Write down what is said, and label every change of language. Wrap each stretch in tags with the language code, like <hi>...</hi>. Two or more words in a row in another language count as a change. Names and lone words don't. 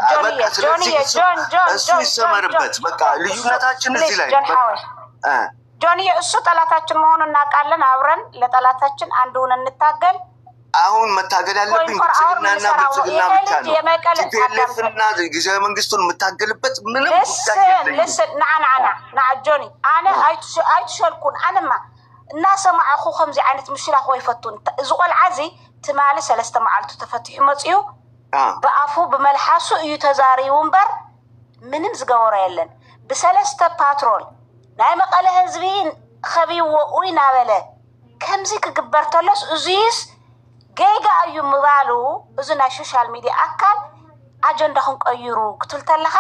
<am>እሱ ይሰመርበት። በቃ ልዩነታችን እዚህ ላይ ጆኒ፣ እሱ ጠላታችን መሆኑን እናውቃለን። አብረን ለጠላታችን አንድ ሆነን እንታገል። አሁን መታገል ያለብኝ ብልጽግናና ብልጽግና ብቻ ነው። ቲፒኤልኤፍና ጊዜያዊ መንግስቱን የምታገልበት ምንም</am> <ti>ልስን ንዓ ጆኒ ኣነ ኣይትሸልኩን ኣነማ እናሰማዕኹ ከምዚ ዓይነት ምሽላኽ ወይፈቱን እዚ ቆልዓ እዚ ትማሊ 3 መዓልቱ ተፈቲሑ መፅኡ ብኣፉ ብመልሓሱ እዩ ተዛሪቡ እምበር ምንም ዝገበሮ የለን። ብ3 ፓትሮል ናይ መቐለ ህዝቢ ከቢዎ እናበለ ከምዚ ክግበር ተሎስ እዙይስ ገይጋ እዩ ምባሉ እዚ ናይ</ti> <en>social media</en> <ti>ኣካል ኣጀንዳ ክንቀይሩ ክትብል ተለኻስ</ti>